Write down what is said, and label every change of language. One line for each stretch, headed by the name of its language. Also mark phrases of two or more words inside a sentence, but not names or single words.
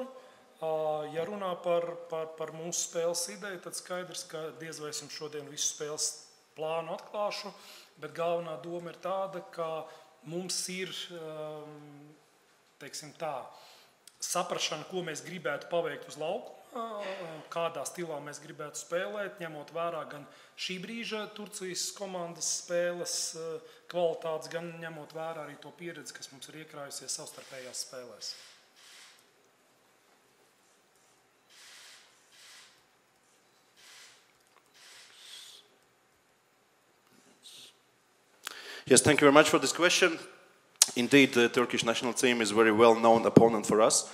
Latvian: Ja runā par mūsu spēles ideju, tad skaidrs, ka diez vai es jums šodien visu spēles plānu atklāšu, bet galvenā doma ir tāda, ka mums ir, teiksim tā, saprašana, ko mēs gribētu paveikt uz laukuma, kādā stilā mēs gribētu spēlēt, ņemot vērā gan šī brīža Turcijas komandas spēles kvalitātes, gan ņemot vērā arī to pieredzi, kas mums ir iekrājusies savstarpējās spēlēs.
English: Yes, thank you very much for this question. Indeed, the Turkish national team is a very well-known opponent for us.